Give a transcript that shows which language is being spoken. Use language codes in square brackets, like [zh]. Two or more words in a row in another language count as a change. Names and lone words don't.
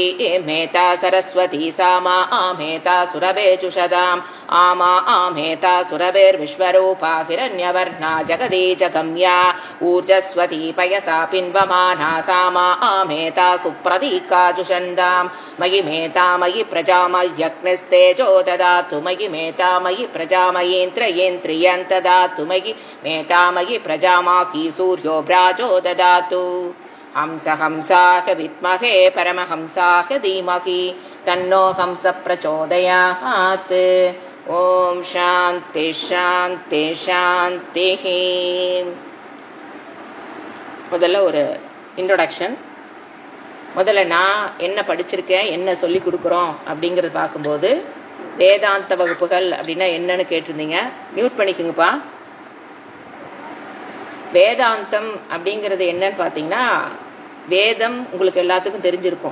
[sa] मेता सरस्वती सामा आमेता सुरभेजुषदाम् आमा आमेता सुरभिर्विश्वरूपा हिरण्यवर्णा जगदीजगम्या ऊर्जस्वती पयसा पिन्वमाना सामा आमेता सुप्रतीका जुषन्दाम् मयि मेता मयि प्रजामय्यग्निस्तेजो ददातु मयि मेता मयि प्रजामयीन्द्रियेन्द्रियं ददातु मयि मेता मयि प्रजामाकी सूर्यो भ्राजो ददातु। हंस हंसाः विद्महे परमहंसाः धीमहि तन्नो हंस प्रचोदयात्। ओम शांति शांति शांतिः. [ta] முதல்ல ஒரு இன்ட்ரோடக்ஷன். முதல்ல நான் என்ன படிச்சிருக்கேன், என்ன சொல்லி கொடுக்குறோம் அப்படிங்கிறது பார்க்கும்போது வேதாந்த வகுப்புகள் அப்படின்னா என்னன்னு கேட்டிருந்தீங்க. மியூட் பண்ணிக்கோங்கப்பா. வேதாந்தம் அப்படிங்கிறது என்னன்னு பார்த்தீங்கன்னா, வேதம் உங்களுக்கு எல்லாத்துக்கும் தெரிஞ்சிருக்கும்.